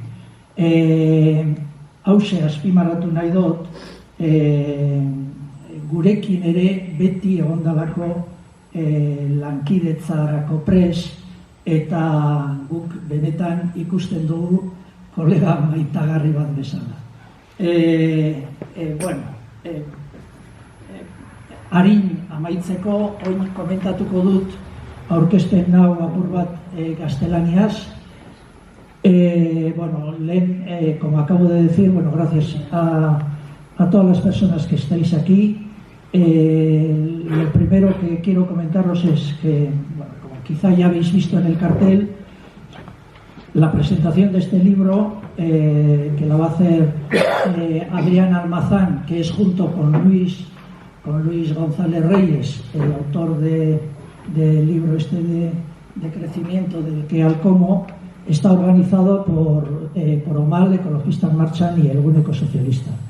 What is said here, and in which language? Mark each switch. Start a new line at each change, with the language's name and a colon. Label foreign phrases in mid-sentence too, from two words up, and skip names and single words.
Basque: Hauxe azpimarratu nahi dut, gurekin ere beti egondalako lankidetzarako pres, eta guk benetan ikusten dugu kolega maitagarri bat bezala. Harin amaitzeko, oin komentatuko dut aurkezpen nau apur bat gaztelaniaz.
Spanish: Como acabo de decir, gracias a todas las personas que estáis aquí. Lo primero que quiero comentaros es que, como quizá ya habéis visto en el cartel, la presentación de este libro, que la va a hacer Adrián Almazán, que es junto con Luis González Reyes, el autor del libro de crecimiento del que al cómo, está organizado por Omal, Ecologistas Marchan y el Gune Ecosocialista.